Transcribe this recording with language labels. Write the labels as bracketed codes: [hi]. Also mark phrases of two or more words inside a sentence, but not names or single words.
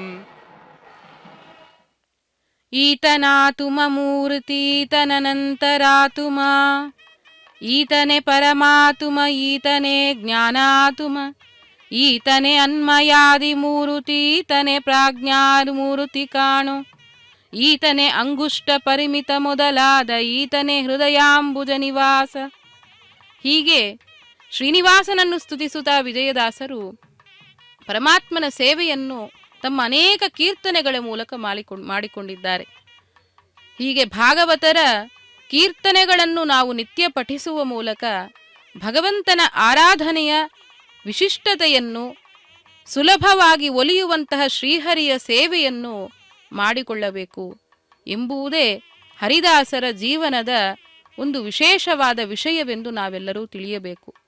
[kn] ಈತನಾತುಮ ಮೂರ್ತೀತನನಂತರಾತುಮ ಈತನೆ ಪರಮಾತುಮ ಈತನೆ ಜ್ಞಾನಾತುಮ ಈತನೆ ಅನ್ಮಯಾದಿ ಮೂರುತಿ ಈತನೆ ಪ್ರಾಜ್ಞಾಮೂರುತಿ ಕಾಣು ಈತನೆ ಅಂಗುಷ್ಟ ಪರಿಮಿತ ಮೊದಲಾದ ಈತನೆ ಹೃದಯಾಂಬುಜ ನಿವಾಸ. ಹೀಗೆ ಶ್ರೀನಿವಾಸನನ್ನು ಸ್ತುತಿಸುತ್ತಾ ವಿಜಯದಾಸರು ಪರಮಾತ್ಮನ ಸೇವೆಯನ್ನು ತಮ್ಮ ಅನೇಕ ಕೀರ್ತನೆಗಳ ಮೂಲಕ ಮಾಡಿಕೊಂಡಿದ್ದಾರೆ. ಹೀಗೆ ಭಾಗವತರ ಕೀರ್ತನೆಗಳನ್ನು ನಾವು ನಿತ್ಯ ಪಠಿಸುವ ಮೂಲಕ ಭಗವಂತನ ಆರಾಧನೆಯ ವಿಶಿಷ್ಟತೆಯನ್ನು ಸುಲಭವಾಗಿ ಒಲಿಯುವಂತಹ ಶ್ರೀಹರಿಯ ಸೇವೆಯನ್ನು ಮಾಡಿಕೊಳ್ಳಬೇಕು ಎಂಬುದೇ ಹರಿದಾಸರ ಜೀವನದ ಒಂದು ವಿಶೇಷವಾದ ವಿಷಯವೆಂದು ನಾವೆಲ್ಲರೂ ತಿಳಿಯಬೇಕು.